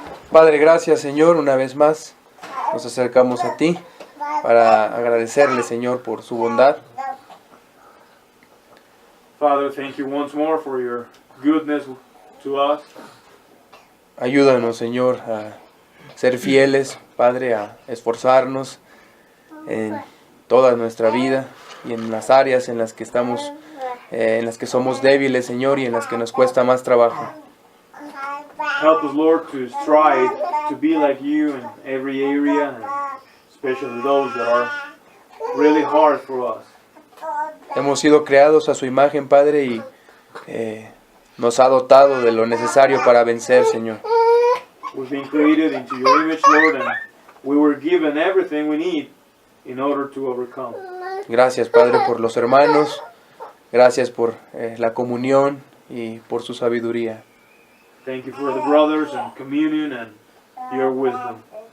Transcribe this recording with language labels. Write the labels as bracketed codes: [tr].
[es] Padre, gracias, Señor, una vez más nos acercamos a ti para agradecerle, Señor, por su bondad. [en] Father, thank you once more for your goodness to us. [es] Ayúdanos, Señor, a ser fieles, Padre, a esforzarnos en toda nuestra vida y en las áreas en las que estamos, en las que somos débiles, Señor, y en las que nos cuesta más trabajo. [en] Help us, Lord, to strive to be like you in every area, and especially those that are really hard for us. [es] Hemos sido creados a su imagen, Padre, y nos ha dotado de lo necesario para vencer, Señor. [en] We've been created into your image, Lord, and we were given everything we need in order to overcome. [es] Gracias, Padre, por los hermanos. Gracias por la comunión y por su sabiduría. [en] Thank you for the brothers and communion and your wisdom.